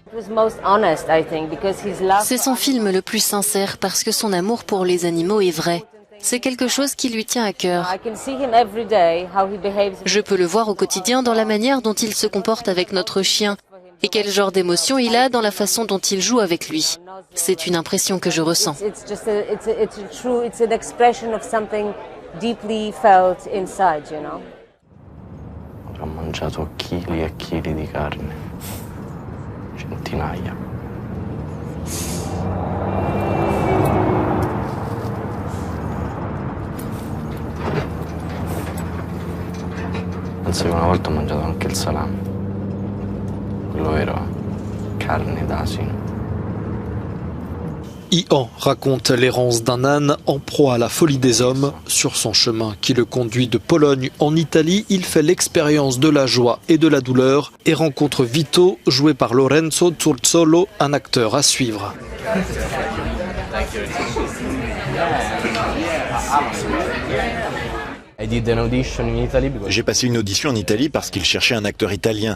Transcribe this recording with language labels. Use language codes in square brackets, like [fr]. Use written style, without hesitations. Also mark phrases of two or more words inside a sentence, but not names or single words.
[fr] C'est son film le plus sincère parce que son amour pour les animaux est vrai. C'est quelque chose qui lui tient à cœur. Je peux le voir au quotidien dans la manière dont il se comporte avec notre chien. et quel genre d'émotion il a dans la façon dont il joue avec lui. C'est une impression que je ressens. [it] Ho mangiato chili e chili di carne, centinaia. Penso che una volta ho mangiato anche il salame, quello vero, carne d'asino. [fr] Ian raconte l'errance d'un âne en proie à la folie des hommes. Sur son chemin qui le conduit de Pologne en Italie, il fait l'expérience de la joie et de la douleur et rencontre Vito, joué par Lorenzo Zurzolo, un acteur à suivre. J'ai passé une audition en Italie parce qu'il cherchait un acteur italien.